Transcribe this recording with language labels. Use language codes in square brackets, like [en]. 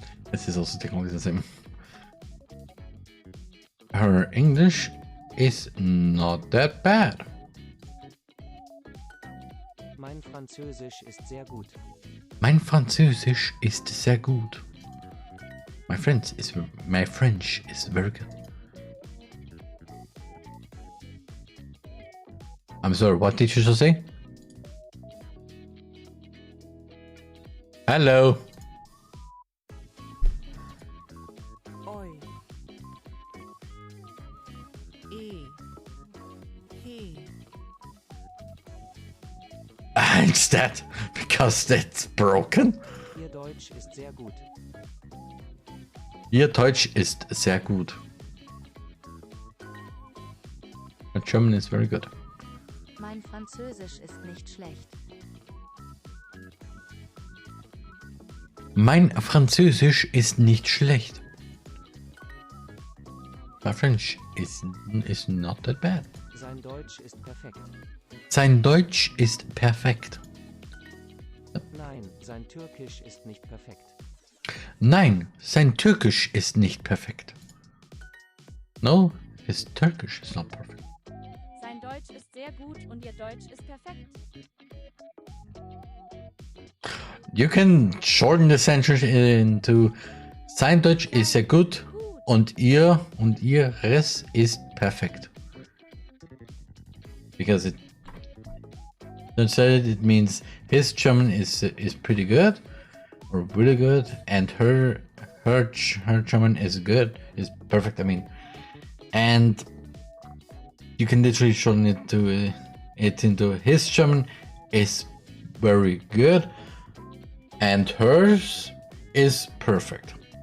[en] This is also technically the same. Her English is not that bad. [de] Mein Französisch ist sehr gut. Mein Französisch ist sehr gut. [en] My French is very good. I'm sorry, what did you just say? Hello. Oi. E. He. P. Instead, because that's broken. [de] Ihr Deutsch ist sehr gut. Ihr Deutsch ist sehr gut. [en] Your German is very good. [de] Mein Französisch ist nicht schlecht. Mein Französisch ist nicht schlecht. [en] My French is not that bad. [de] Sein Deutsch ist perfekt. Sein Deutsch ist perfekt. Nein, sein Türkisch ist nicht perfekt. Nein, sein Türkisch ist nicht perfekt. [en] No, his Turkish is not perfect. [de] Sein Deutsch ist sehr gut und ihr Deutsch ist perfekt. [en] You can shorten the sentence into [de] sein Deutsch ist sehr gut und ihres ist perfekt. [en] Because it translated it means his German is pretty good or really good and her German is good, is perfect, I mean. And you can literally shorten it into his German is very good and hers is perfect.